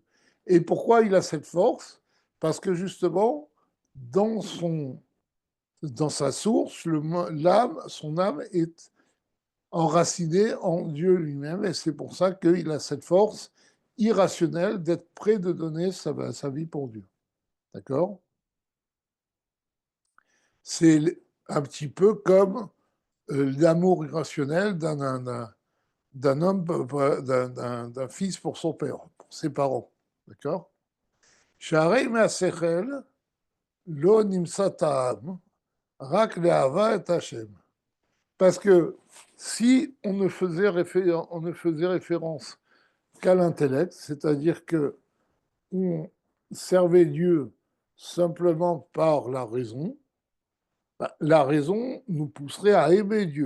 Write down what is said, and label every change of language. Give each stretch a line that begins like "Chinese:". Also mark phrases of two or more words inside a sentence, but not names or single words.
French: Et pourquoi il a cette force? Parce que justement, dans sa source, son âme est enracinée en Dieu lui-même, et c'est pour ça qu'il a cette force irrationnelle d'être prêt de donner sa vie pour Dieu. D'accord? C'est un petit peu comme l'amour irrationnel d'un homme, d'un fils pour son père, pour ses parents. D'accord?
Hebrew: שהרי מהשכל לא נמצא טעם, רק לאהבה את השם.
French: Parce que si on ne faisait référence qu'à l'intellect, c'est-à-dire que on servait Dieu simplement par la raison, la raison nous pousserait à aimer Dieu.